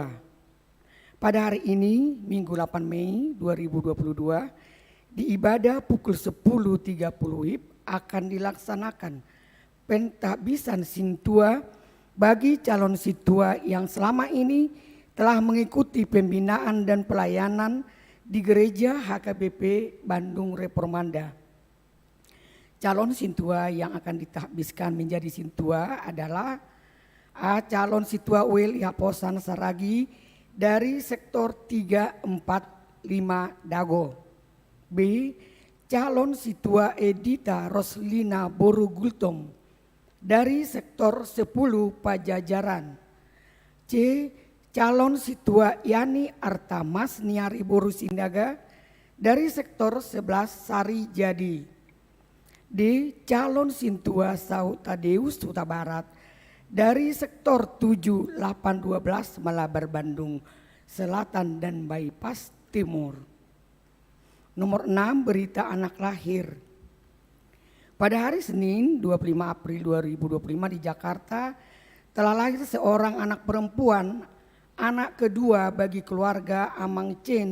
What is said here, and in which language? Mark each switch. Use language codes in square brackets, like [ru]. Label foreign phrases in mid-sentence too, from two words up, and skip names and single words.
[id] Pada hari ini, Minggu 8 Mei 2022, di ibadah pukul 10.30 WIB akan dilaksanakan pentahbisan sintua bagi calon situa yang selama ini telah mengikuti pembinaan dan pelayanan di Gereja HKBP Bandung Reformanda. Calon sintua yang akan ditahbiskan menjadi sintua adalah A. Calon situa Wel Yaposan Saragi dari sektor 345 Dago. B. Calon situa Edita Roslina Borugultom dari sektor 10 Pajajaran. C. Calon situa Yani Artamas Niari Borusindaga dari sektor 11 Sari Jadi. D. Calon Sintua Sau Tadeus Huta Barat dari sektor 7812 Malabar Bandung Selatan dan Bypass Timur. Nomor 6, berita anak lahir. Pada hari Senin 25 April 2025 di Jakarta telah lahir seorang anak perempuan, anak kedua bagi keluarga Amang C.